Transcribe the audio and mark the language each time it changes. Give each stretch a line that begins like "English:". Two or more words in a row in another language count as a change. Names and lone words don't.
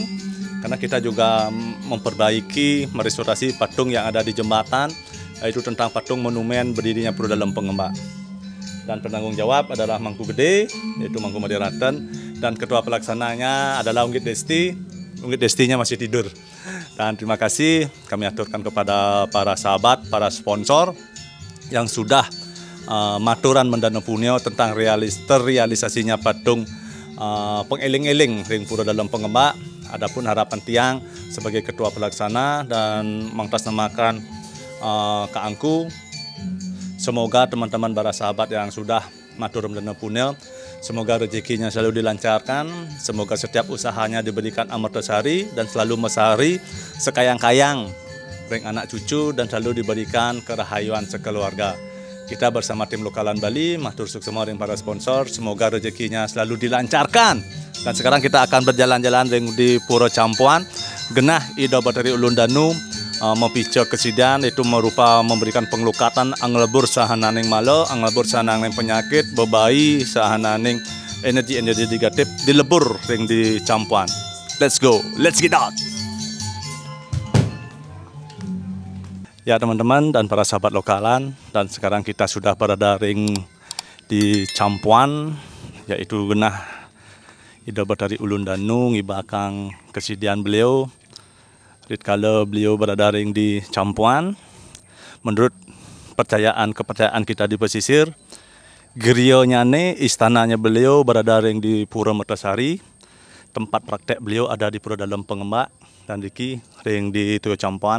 Indonesian: Karena kita juga memperbaiki, merestorasi patung yang ada di jembatan, yaitu tentang patung monumen berdirinya Pura Dalam Pengemak. Dan penanggung jawab adalah Mangku Gede, yaitu Mangku Madiraten, dan ketua pelaksananya adalah Unggit Desti. Unggit Destinya masih tidur. Dan terima kasih kami aturkan kepada para sahabat, para sponsor yang sudah
Balinese: maturan mendana punyo
Indonesian: tentang terrealisasinya patung pengeling-eling ring Pura Dalam Pengemak. Adapun harapan tiang sebagai ketua pelaksana dan mengatasnamakan Kak Angku, semoga teman-teman para sahabat yang sudah matur mendana punya, semoga rezekinya selalu dilancarkan, semoga setiap usahanya diberikan amartasari dan selalu
Balinese: mesari sekayang-kayang ring anak cucu
Indonesian: dan selalu diberikan kerahayuan sekeluarga. Kita bersama tim Lokalan Bali,
Balinese: matur suksema ring
Indonesian: para sponsor, semoga rezekinya selalu dilancarkan. Dan sekarang kita akan berjalan-jalan di Pura Campuan, genah ida Batari Ulun Danum, mempicu kesediaan itu merupa memberikan penglukatan
Balinese: anglebur sahananing malo, anglebur sahananing penyakit, bebai sahananing
Indonesian: energi-energi negatif dilebur ring di Campuan.
English: Let's go, let's get out.
Indonesian: Ya teman-teman dan para sahabat lokalan, dan sekarang kita sudah berada ring di Campuan, yaitu genah ida Batari Ulun Danu ngibakang kesediaan beliau. Ritkala beliau berada ring di Campuan, menurut kepercayaan kita di pesisir, gerionya istananya beliau berada ring di Pura Mertasari, tempat praktek beliau ada di Pura Dalam Pengemak, dan
Balinese: Riki ring
Indonesian: di Toyo Campuan.